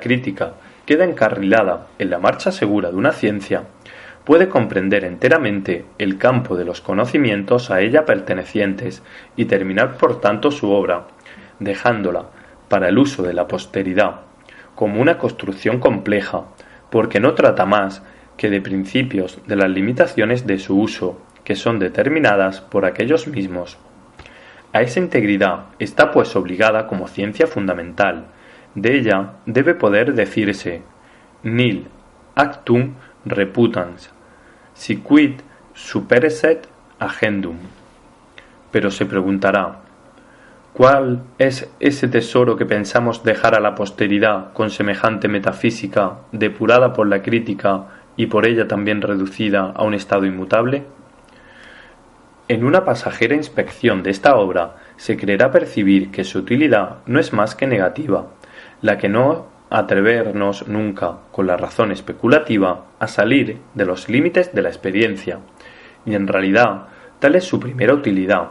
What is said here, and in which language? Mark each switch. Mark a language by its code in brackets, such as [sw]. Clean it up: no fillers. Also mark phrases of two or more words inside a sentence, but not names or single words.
[es] crítica queda encarrilada en la marcha segura de una ciencia, puede comprender enteramente el campo de los conocimientos a ella pertenecientes y terminar por tanto su obra, dejándola para el uso de la posteridad, como una construcción compleja, porque no trata más que de principios de las limitaciones de su uso, que son determinadas por aquellos mismos. A esa integridad está pues obligada como ciencia fundamental. De ella debe poder decirse [la] nil actum reputans, siquid superesset agendum. [es] Pero se preguntará, ¿cuál es ese tesoro que pensamos dejar a la posteridad con semejante metafísica, depurada por la crítica y por ella también reducida a un estado inmutable? En una pasajera inspección de esta obra se creerá percibir que su utilidad no es más que negativa, la que no atrevernos nunca, con la razón especulativa, a salir de los límites de la experiencia, y en realidad tal es su primera utilidad.